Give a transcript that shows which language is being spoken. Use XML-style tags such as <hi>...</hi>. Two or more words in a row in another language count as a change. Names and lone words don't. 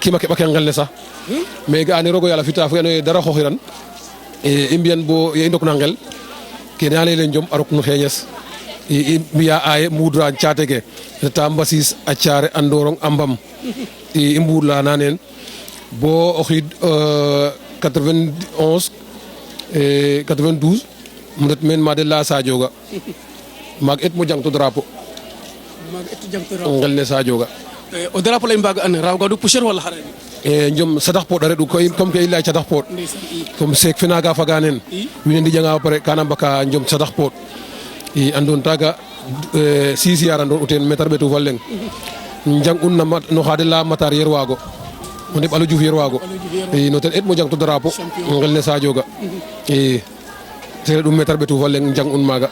<srr>kiima keɓake ngel ne sax mais ga'aane roog o yaal a fita fo andoona yee dara xooxiran i mbiyan bo ye i ndok na ngel kene a layel njom a rok no xeñes i mbiya aaye mbudra caate ke reta mbasis a caare a ndorong a mbam i mbuudla na neen bo o xiid 91 92 um ret meen ma de la Sadio ga maag et mo jang to drapeau ngel ne Sadio ga o drapeau lay mbaga an raw ga</srr> <fr>du poussière</fr> <srr>wala xare njom sadax poɗ a reɗu koy comme ke i laya cadax poɗ comme seek fe naga faga neen wiin we ndijanga ba pare kana mbaka njom sadax poɗ i andon taga 6 yar andon uten metar ɓetu fa leng njang un no xade la matar yer waago o ndeɓ Aliou Diouf yer waago i no ten et mo jang to drapeau ngel ne Sadio ga i te reɗum metar ɓetu fa leng njang un maaga</srr>